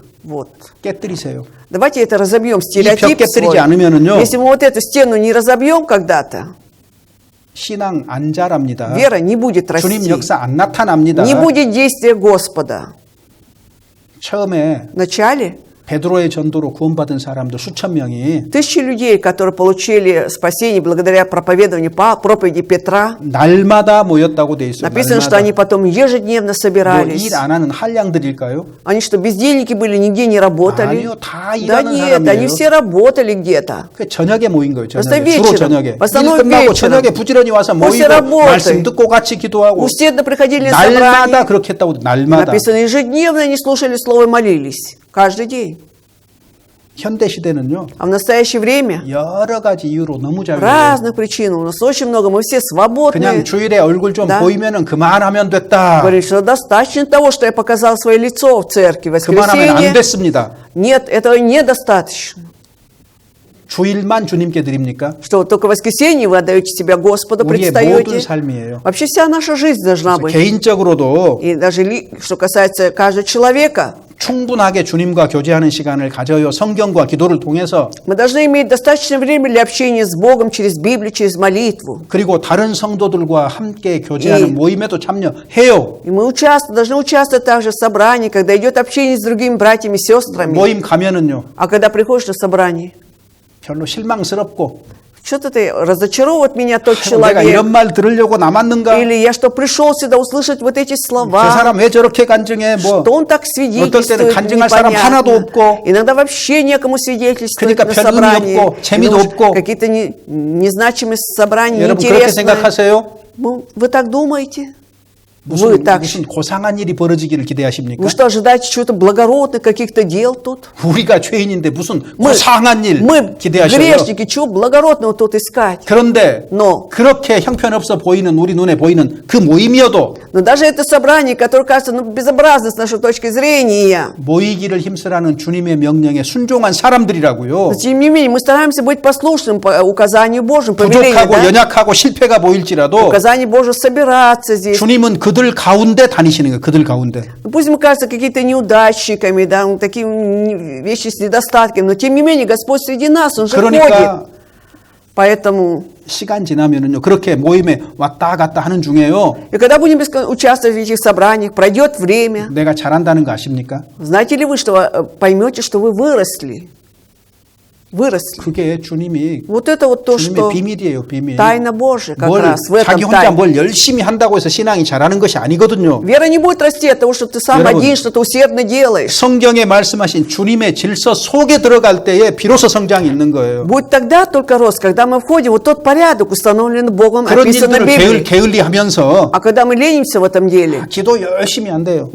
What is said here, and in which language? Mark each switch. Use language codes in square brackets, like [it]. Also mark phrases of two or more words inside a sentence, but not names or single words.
[ru] Вот. [ko] 깨뜨리세요. [ru] Давайте это разобьем, [ko] 벽 [ru] стереотип [ko] 깨뜨리지 [ru] свой. [ko] 않으면은요. [ru] Если мы вот эту стену не разобьем когда-то, [ko] 신앙 안 자랍니다. [ru] вера не будет [ko] 주님 [ru] расти. [ko] 역사 안 나타납니다. [ru] Не будет действия Господа. [ko] 처음에 [ru] Вначале [ko] 베드로의 전도로 구원받은 사람들 수천 명이 [ru] тысячи людей, которые получили спасение благодаря проповедованию проповеди Петра, [ko] 날마다 모였다고 돼 있어요. [ru] написано, что они потом ежедневно собирались. [ko] 일 안 하는 한량들일까요? [ru] Они что, бездельники были, нигде не работали? [ko] 아니요, 다 [ru] Да [ko] 일하는 [ru] нет, [ko] 사람이에요. [ru] они все работали где-то. [ko] 그 저녁에 모인 거예요. [ru] Просто [ko] 저녁에. 주로 [ru] вечером. [ko] 저녁에. [ru] В основном [ko] 일 끝나고 [ru] вечером. [ko] 저녁에 부지런히 와서 [ru] После [ko] 모이고 [ru] работы. [ko] 말씀 듣고 같이 기도하고 [ru] Усердно приходили на [ko] 날마다 [ru] собрание. [ko] 그렇게 했다고 날마다. [ru] Написано, ежедневно они слушали Слово и молились. Каждый день. [ko] 현대 시대는요. [ru] А в настоящее время [ko] 여러 가지 이유로 너무 자유해요. [ru] разных причин. У нас очень много. Мы все свободны. [ko] 그냥 주일에 얼굴 좀 [ru] Да. [ko] 보이면은 그만하면 됐다. [ru] Говорит, что достаточно того, что я показал свое лицо в церкви. В [ko] 그만하면 안 [ru] воскресенье. [ko] 됐습니다. [ru] Нет, этого недостаточно. [ko] 주일만 주님께 드립니까? [ru] Что вот только в воскресенье вы отдаете себя Господу, [ko] 우리의 모든 [ru] предстаете. [ko] 삶이에요. [ru] Вообще вся наша жизнь должна быть. [ko] 개인적으로도 [ru] И даже что касается каждого человека, [ko] 충분하게 주님과 교제하는 시간을 가져요. 성경과 기도를 통해서. [ru] мы должны иметь достаточное время для общения с Богом через Библию, через молитву. [ko] 그리고 다른 성도들과 함께 교제하는 이- 모임에도 참여해요. [ru] И мы должны участвовать также в собрании, когда идет общение с другими братьями и сестрами. [ko] 모임 가면은요. [ru] А когда приходишь на собрание, [ko] 별로 실망스럽고 [ru] что-то ты разочаровывает меня тот [ko] 내가 [ru] человек. [ko] 이런 말 들으려고 남았는가? [ru] Или я что, пришел сюда услышать вот эти [ko] 저 [ru] слова. [ko] 사람 왜 저렇게 간증해? 뭐 [ru] Что он так [ko] 어떨 때는 [ru] свидетельствует, [ko] 간증할 사람 하나도 [ru] непонятно. [ko] 없고. [ru] Иногда вообще некому свидетельствовать [ko] 그러니까 [ru] на [ko] 별 [ru] собрании. [ko] 의미 없고, 재미도 [ru] Потому что [ko] 없고. [ru] какие-то незначимые собрания, [ko] 여러분 그렇게 [ru] неинтересные. [ko] 생각하세요? [ru] Вы так думаете? Вы так [ko] 무슨 고상한 일이 벌어지기를 기대하십니까? [ru] Вы что, ожидаете чего-то благородных, каких-то дел тут? [ko] 우리가 죄인인데 무슨 고상한 일 [ru] Мы [ko] 기대하셔요. [ru] грешники, чего благородного тут искать? [ko] 그런데 [ru] Но [ko] 그렇게 형편없어 보이는 우리 눈에 보이는 그 모임이어도 [ru] даже это собрание, которое кажется безобразно с нашей точки зрения, [ko] 모이기를 힘쓰라는 주님의 명령에 순종한 사람들이라고요. [ru] но тем не менее мы стараемся быть послушным по указанию Божьему, повелению, [ko] 부족하고 [ru] да? [ko] 연약하고 실패가 보일지라도 [ru] Указание Божье собираться здесь. [ko] 주님은 그들 가운데 다니시는 거예요. 그들 가운데. [ru] Пусть мы кажутся какими-то неудачниками, да, такими вещи с недостатками, но тем не менее Господь среди нас, Он же [ko] 그러니까 [ru] ходит. Поэтому, [ko] 시간 지나면은요. 그렇게 모임에 왔다 갔다 하는 중에요. [ru] и когда будем участвовать в этих собраниях, пройдет время, [ko] 내가 잘한다는 거 아십니까? [ru] знаете ли вы, что поймете, что вы выросли? Выросли. [ko] 그게 주님이 [ru] Вот это вот то, [ko] 주님의 [ru] что [ko] 비밀이에요. 비밀. [ru] тайна Божия как [ko] 뭘 [ru] раз в этом [ko] 자기 혼자 [ru] тайне. [ko] 뭘 열심히 한다고 해서 신앙이 잘하는 것이 아니거든요. [ru] Вера не будет расти от того, что ты сам [ko] 여러분, [ru] один что-то усердно делаешь. [ko] 성경에 말씀하신 주님의 질서 속에 들어갈 때에 비로소 성장이 있는 거예요. [ru] Будет тогда только рост, когда мы входим в тот порядок, установленный Богом, [ko] 그런 [ru] описан в [ko] 일들을 [ru] Библии. [ko] 게을리하면서 [ru] А когда мы ленимся в этом деле, [ko] 기도 열심히 안 돼요.